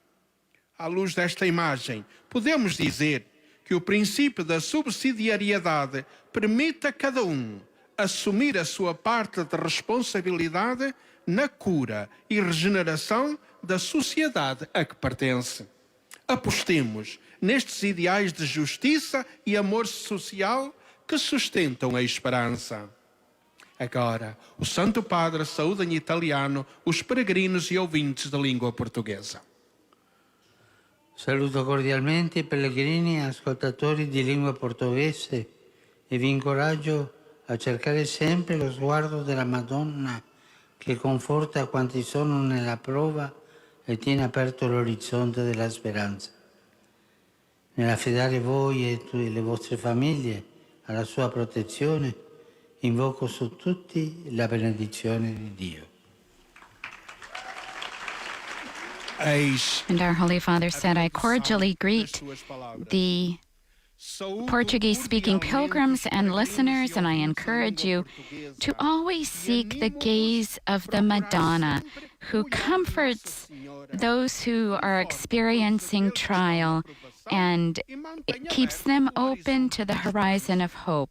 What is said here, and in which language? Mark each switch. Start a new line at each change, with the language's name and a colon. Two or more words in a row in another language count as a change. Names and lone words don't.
Portuguese: À luz desta imagem, podemos dizer que o princípio da subsidiariedade permite a cada um assumir a sua parte de responsabilidade na cura e regeneração da sociedade a que pertence. Apostemos nestes ideais de justiça e amor social que sustentam a esperança. Agora, o Santo Padre saúda em italiano os peregrinos e ouvintes da língua portuguesa.
Italian: Saluto cordialmente i pellegrini e ascoltatori di lingua portoghese e vi incoraggio a cercare sempre lo sguardo della Madonna che conforta quanti sono nella prova e tiene aperto l'orizzonte della speranza. Nell'affidare voi e le vostre famiglie alla sua protezione, invoco su tutti la benedizione di Dio.
English: And our Holy Father said, I cordially greet the Portuguese-speaking pilgrims and listeners, and I encourage you to always seek the gaze of the Madonna, who comforts those who are experiencing trial and it keeps them open to the horizon of hope.